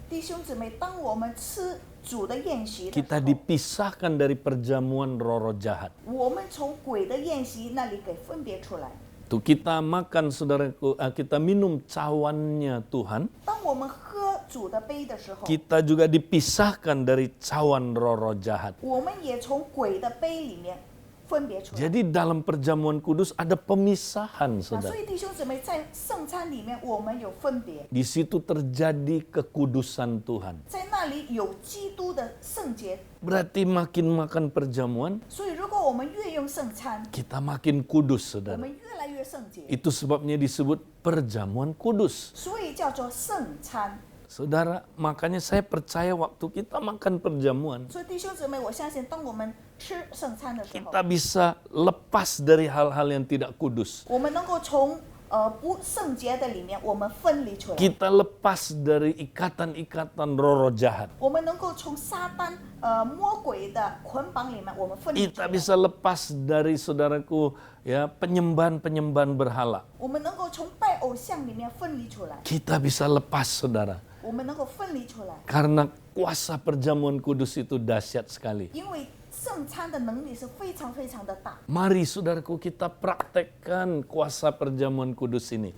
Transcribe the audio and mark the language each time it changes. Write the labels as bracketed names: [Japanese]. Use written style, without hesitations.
[Chinese] 弟兄姊妹，当我们吃主的宴席的 [Indonesian] kita dipisahkan dari perjamuan roh-roh jahat. [Chinese] 我们从鬼的宴席那里给分别出来。 [Indonesian] Tuh kita makan saudaraku, kita minum cawannya Tuhan, [Chinese] 当我们喝主的杯的时候， [Indonesian] kita juga dipisahkan dari cawan roh-roh jahat. [Chinese] 我们也从鬼的杯里面分别出来。 [Indonesian] Jadi dalam perjamuan kudus ada pemisahan saudara. [Chinese] 所以弟兄姊妹，在圣餐里面我们有分别， [Indonesian] Di situ terjadi kekudusan Tuhan. [Chinese] 在那里有基督的圣洁。 [Indonesian] Berarti makin makan perjamuan, [Chinese] 所以如果我们越用圣餐， [Indonesian] kita makin kudus [Chinese] 我 [Indonesian] saudara. [Chinese] 们越来越圣洁， [Indonesian] Itu sebabnya disebut perjamuan kudus. [Chinese] 所以叫做圣餐。 [Indonesian] Saudara, makanya saya percaya waktu kita makan perjamuan, [Chinese] 所以弟兄姊妹，我相信当我们吃圣餐的时候， [Indonesian] kita bisa lepas dari hal-hal yang tidak kudus. [Chinese] 我们能够从不圣洁的里面，我们分离出来。 [Indonesian] Kita lepas dari ikatan-ikatan roh-roh jahat. [Chinese] 我们能够从撒旦魔鬼的捆绑里面，我们分离出 [Indonesian] Kita [Chinese] 来。 [Indonesian] bisa lepas dari saudaraku ya penyembahan-penyembahan berhala. [Chinese] 我们能够从拜偶像里面分离出来， [Indonesian] Kita bisa lepas saudara. [Chinese] 我们能够分离出来， [Indonesian] Karena kuasa perjamuan kudus itu dahsyat sekali. [Chinese] 因为圣餐的能力是非常非常的大。 [Indonesian] Mari saudaraku kita praktekkan kuasa perjamuan kudus ini.